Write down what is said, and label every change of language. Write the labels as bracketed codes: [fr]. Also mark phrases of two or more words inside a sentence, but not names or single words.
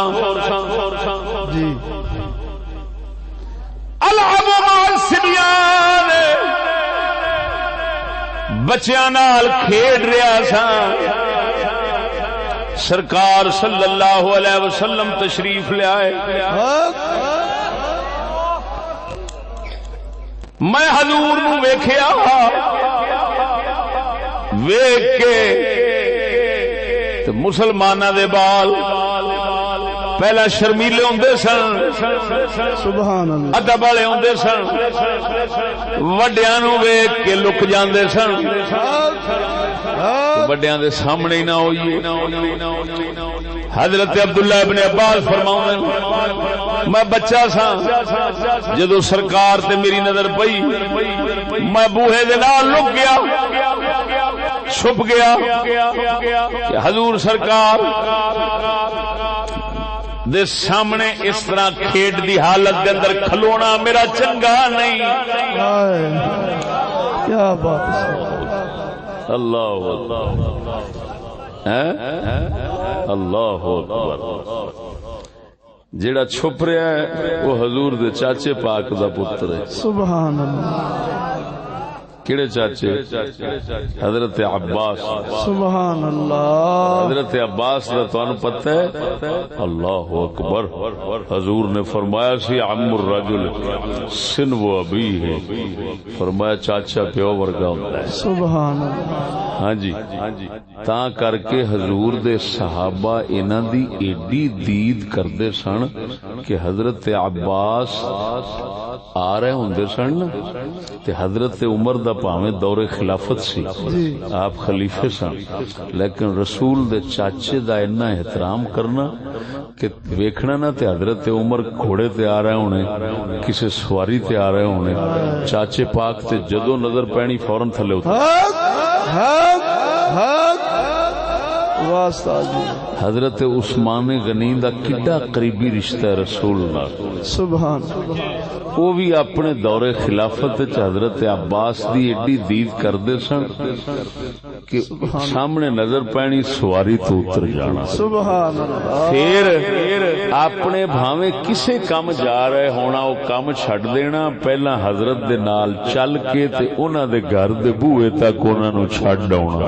[pa] جی [ar] العب مع الصبیان [pa] بچیاں نال کھیڈ رہا سا. [ur] سرکار [ar] صلی اللہ علیہ وسلم [ur] تشریف لے آئے. [pa] میں حضور نو ویکھیا ویکھ کے تے مسلماناں دے بال پہلا شرمیلے ہوندے سن [ar] سبحان اللہ [pa] ادب والے ہوندے سن وڈیاں نو ویکھ کے لک جاندے سن وڈیاں دے سامنے ہی نہ ہوئیے. حضرت عبداللہ ابن عباس فرماؤں میں بچہ سا جدو سرکار تے میری نظر پئی میں بوہے دے نال لک گیا چھپ گیا کہ حضور سرکار دے سامنے اس طرح کھیڈ دی حالت دے اندر کھلونا میرا چنگا نہیں. [ur] کیا بات. [ar] اللہ اللہ اکبر. [pa] جیڑا چھپ رہا ہے وہ حضور دے چاچے پاک دا پتر ہے. [ar] سبحان اللہ. [pa] کیڑے چاچے؟ حضرت عباس. [ar] سبحان اللہ. [pa] حضرت عباس دا تانوں پتہ ہے؟ [ar] اللہ اکبر. [pa] حضور نے فرمایا سی [ar] عم الرجل سن و ابی [pa] ہے. فرمایا چاچا پیو ورگا ہوتا ہے. [ar] سبحان اللہ. [pa] ہاں جی تاں کر کے حضور دے صحابہ انہاں دی ایڈی دید کردے سن کہ حضرت عباس آ رہے ہوندے سن تے حضرت عمر دا پاویں دور خلافت سی آپ خلیفے سن لیکن رسول دے چاچے دا اتنا احترام کرنا کہ ویکھنا نہ تے حضرت عمر گھوڑے تے آ رہے ہونے کسی سواری تے آ رہے ہونے چاچے پاک تے جدو نظر پینی فوراں تھلے اتر. واسطہ جی حضرت عثمان غنی دا کڈا قریبی رشتہ ہے رسول نال. [ar] سبحان [pa] وہ بھی اپنے دور خلافت حضرت عباس دی ایڈی دید کردے سن کہ سامنے نظر پینی سواری تو اتر جانا. [ar] سبحان اللہ. [pa] پھر اپنے بھاویں کسے کام جا رہے ہونا وہ کام چھڈ دینا, پہلا حضرت دے نال چل کے تے انہاں دے گھر دے بوئے تک انہاں نو چھڈ آونا.